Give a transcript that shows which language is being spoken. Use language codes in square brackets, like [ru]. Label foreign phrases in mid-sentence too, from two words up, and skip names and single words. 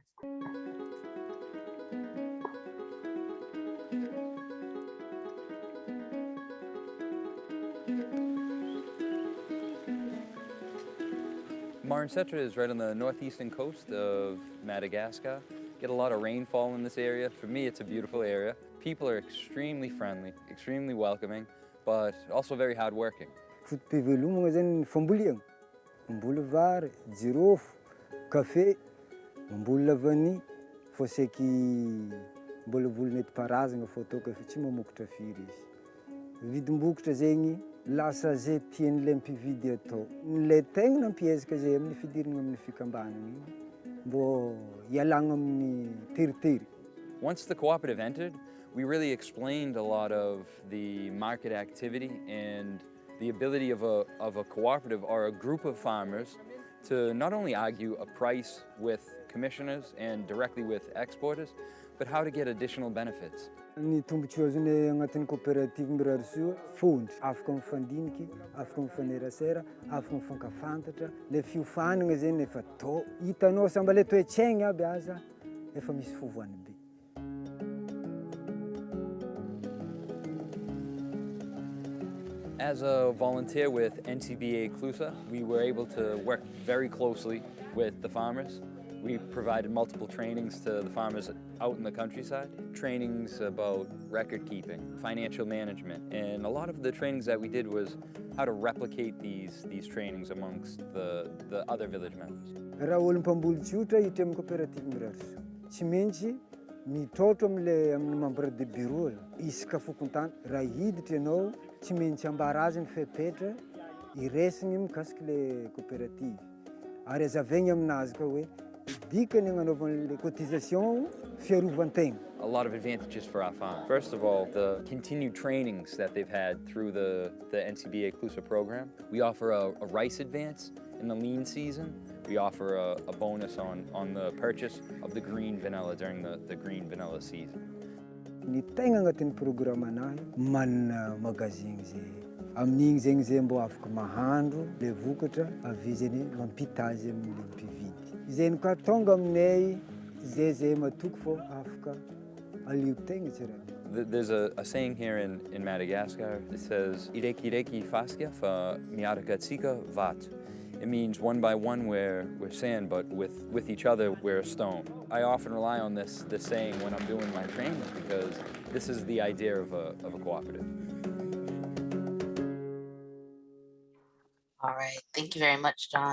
[en] Marnsetra is right on the northeastern coast of Madagascar. Get a lot of rainfall in this area. For me, it's a beautiful area. People are extremely friendly, extremely welcoming, but also very hardworking. [mg] Fotom-pivelomagna zany famboleagna, mamboly vary, jirofo, kafe, mamboly vanille, fô saiky mbola voly nentim-paharazana fô atao kafe tsy mamokatra firy izy. Vidim-bokatra zegny lasa zay tian'ilay mpividy atao. Ilay tegna nampiezaka zay amin'ny fidirana amin'ny fikambanana igny mbô hialagna amin'ny teritery. [en] Once the cooperative entered, we really explained a lot of the market activity and the ability of a cooperative or a group of farmers to not only argue a price with commissioners and directly with exporters, but how to get additional benefits. [mg] Ny tombontsoa azonay agnatin'ny coopérative mirary soa, fondry, afaka mifandiniky, afaka mifanerasera, afaka mifankafantatra. Le fiofanana zegny efa tô, hitanao samba le toe-tsaigny aby aza, efa misy fivoany be. [en] As a volunteer with NCBA CLUSA, we were able to work very closely with the farmers. We provided multiple trainings to the farmers out in the countryside, trainings about record keeping, financial management, and a lot of the trainings that we did was how to replicate these trainings amongst the other village members. [mg] Raha olo mpamboly tsotra hiditra amin'ny coopérative mirary soa, tsy maintsy mitrotro amin'ny [fr] membre de bureau. [mg] Isaka fokontany, raha hiditra ianao, tsy maintsy ambara azy ny fepetra, iraisiny mikasika le coopérative. Ary azavaigny aminazy ka hoe dikany agnanovana le cotisation fiarovan-tegna. [en] A lot of advantages for our farm. First of all, the continued trainings that they've had through the NCBA CLUSA program. We offer a rice advance in the lean season. We offer a bonus on the purchase of the green vanilla during the green vanilla season. [mg] Ny tegna agnatin'ny programanahy manana magazine zay. Amin'igny zegny zay mbô afaka mahandro le vokatra avy zegny mampita azy amin'ny mpividy. Zegny koa tonga aminay zay matoky fô afaka alio tegna tsirairay. [en] There's a saying here in Madagascar. It says, [mg] "Ireki ireki faskia fa miarakatsika vat." [en] It means one by one we're sand, but with each other we're a stone. I often rely on this saying when I'm doing my trainings because this is the idea of a cooperative. All right, thank you very much, John.